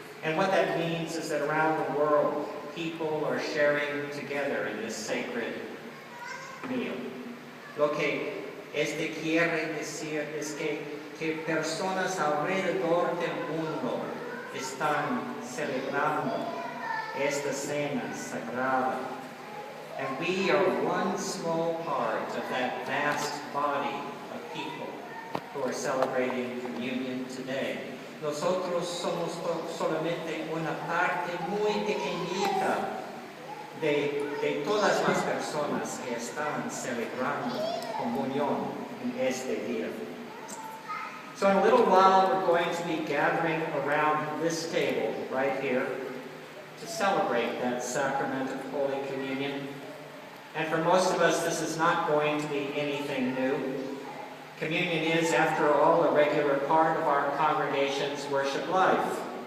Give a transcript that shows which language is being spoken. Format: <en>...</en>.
<en>And what that means is that around the world, people are sharing together in this sacred meal.</en> <es>Lo que este quiere decir es que personas alrededor del mundo están celebrando esta cena sagrada.</es> <en>And we are one small part of that vast body of people who are celebrating communion today.</en> <es>Nosotros somos solamente una parte muy pequeñita de todas las personas que están celebrando comunión en este día.</es> <en>So in a little while, we're going to be gathering around this table right here to celebrate that sacrament of Holy Communion. And for most of us, this is not going to be anything new. Communion is, after all, a regular part of our congregation's worship life.</en>